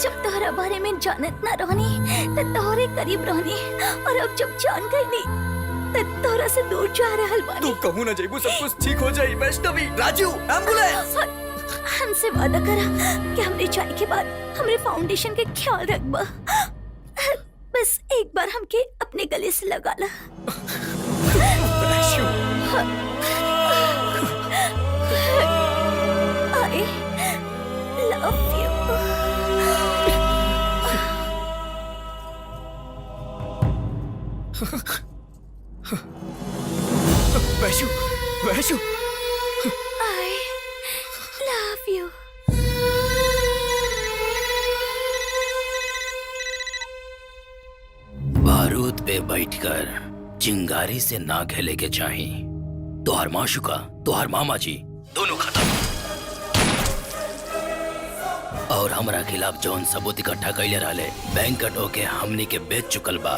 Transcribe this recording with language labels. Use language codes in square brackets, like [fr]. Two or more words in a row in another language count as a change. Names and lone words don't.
[bho] जब तोहरा बारे में जानत ना रहनी तो तोहरे करीब रहनी, और अब जब जान गई तो तोहरा से दूर जा रहल बानी। तू कहूँ ना जेबू सब कुछ ठीक हो जाई। वैष्णवी, राजू, एम्बुलेंस। हमसे वादा करा कि हमरे जाए के बाद हमरे फाउंडेशन के ख्याल रखबा। बस एक बार हमके अपने गले से लगा ला। [en] I love you. [bho] वैशु, वैशु। [en] I love you. [bho] बारूद पे बैठकर चिंगारी से ना खेले के चाहिए। तोहर माशुका, तोहर मामा जी दोनों खत्म। और हमरा खिलाफ जौन सबूत इकट्ठा कैले रहले बैंक कटो के हमनी के बेच चुकल बा।